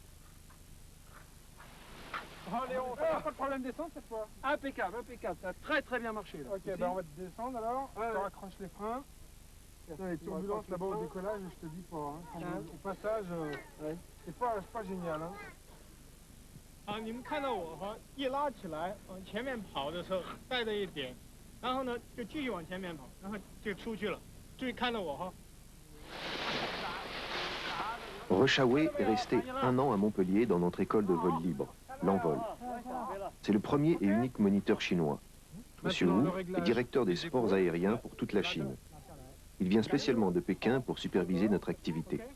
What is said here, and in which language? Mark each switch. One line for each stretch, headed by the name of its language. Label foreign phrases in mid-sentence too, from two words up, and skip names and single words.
French: Oh Léon, pas de problème de descente cette fois? Impeccable, impeccable, ça a très bien marché là. Ok, ben on va te descendre alors, tu raccroches les freins. Les turbulences là-bas au décollage, je te dis pas, hein. Au passage, c'est pas génial. Hein.
Chinese: 啊，你们看到我哈，一拉起来往前面跑的时候带着一点，然后呢就继续往前面跑，然后就出去了。注意看到我哈。
French: Rechaoué est resté 1 an à Montpellier dans notre école de vol libre, l'Envol. C'est le premier et unique moniteur chinois. Monsieur Wu est directeur des sports aériens pour toute la Chine. Il vient spécialement de Pékin pour superviser notre activité.